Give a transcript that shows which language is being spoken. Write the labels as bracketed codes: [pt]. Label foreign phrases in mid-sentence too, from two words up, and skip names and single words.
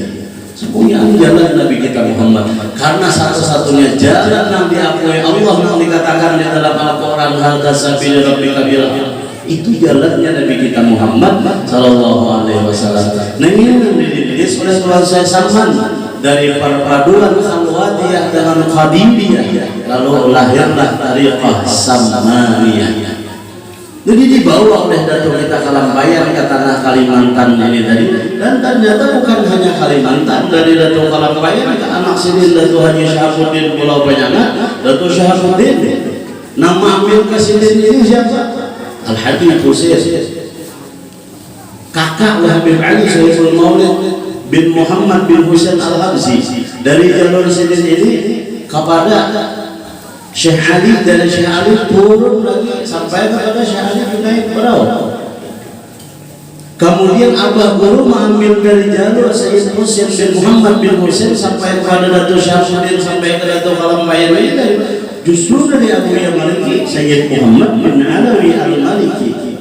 [id] Semuanya jalan Nabi kita Muhammad. Karena satu-satunya jalan yang diakui Allah yang dikatakan di dalam Al-Quran [ar] hadza sabil rabbika bil [id] itu jalannya Nabi kita Muhammad [ar] sallallahu alaihi wasallam. [id] Nah ini yang dididik oleh Tuan Syekh Samman dari perpaduan khalwatiyah dengan qadiriyah, lalu lahirlah tariqah Sammaniyah. Jadi dibawa oleh Datuk kita Kalambayan ke tanah Kalimantan ini tadi, dan ternyata bukan hanya Kalimantan, dari Datuk Kalambayan ke anak Sidin Datuk Haji Syahabuddin Pulau Penyangat, Datuk Syahabuddin. Nama ambil ke Sidin ini siapa? Al-Habib Husain, kakak Habib Ali Sayyidul Maulid bin Muhammad bin Husain Al-Habzi. Dari jalur Sidin ini kepada Syekh Ali, dari Syekh Ali turun lagi sampai kepada Syekh Ali naik perahu. Kemudian Abah Guru mengambil dari jalur Sayyid Husain bin Muhammad bin Husain sampai kepada Datuk Syamsuddin, sampai ke Datuk Kalambayan ini justru dari Abu Maliki Sayyid Muhammad bin Alawi Al-Maliki.